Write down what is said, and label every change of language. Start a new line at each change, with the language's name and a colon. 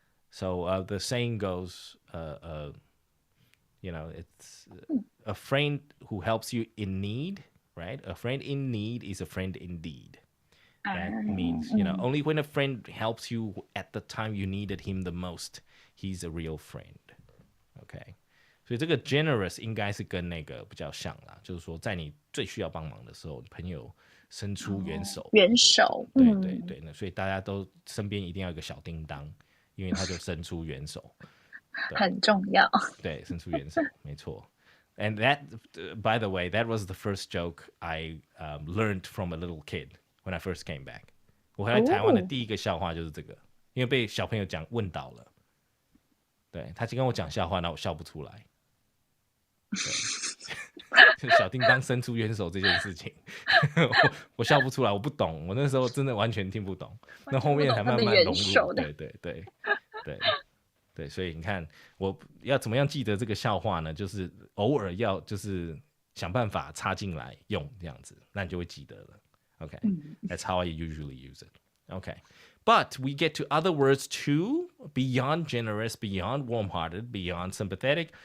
English: So the saying goes, it's a friend who helps you in need, right? A friend in need is a friend indeed. That means, only when a friend helps you at the time you needed him the most, he's a real friend. Okay.
Chinese: 所以这个 generous 应该是跟那个比较像啦，就是说在你最需要帮忙的时候，朋友伸出援手。援手。对对对，那所以大家都身边一定要有一个小叮当，因为他就伸出援手。很重要。对，伸出援手，没错。
English: And that, by the way, that was the first joke I learned from a little kid when I first came back.
Chinese: 我回来台湾的第一个笑话就是这个，因为被小朋友问倒了。对，他就跟我讲笑话，那我笑不出来。对，小叮当伸出援手这件事情，我笑不出来，我不懂，我那时候真的完全听不懂。那后面才慢慢融入。对对对对对，所以你看，我要怎么样记得这个笑话呢？就是偶尔要就是想办法插进来用这样子，那你就会记得了。
English: Okay, that's how I usually use it. Okay, but we get to other words too, beyond generous, beyond warm-hearted, beyond sympathetic.